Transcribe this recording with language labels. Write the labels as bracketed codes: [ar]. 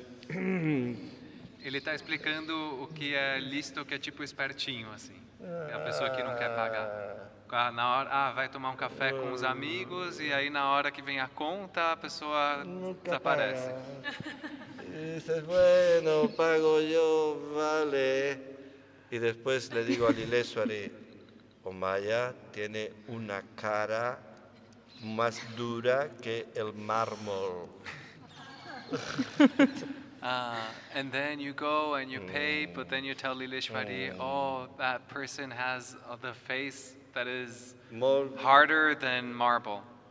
[pt] Ele está explicando o que é listo, que é tipo espertinho, assim. É a pessoa que não quer pagar. Na hora, vai tomar um café com os amigos e aí na hora que vem a conta, a pessoa desaparece. [es] Y dices, bueno, pago yo, vale. Y después le digo al Ileswari, Omaya tiene una cara más dura que el mármol. [en] And then you go and you pay, but then you tell Lileshwari, oh, that person has the face that is harder than marble.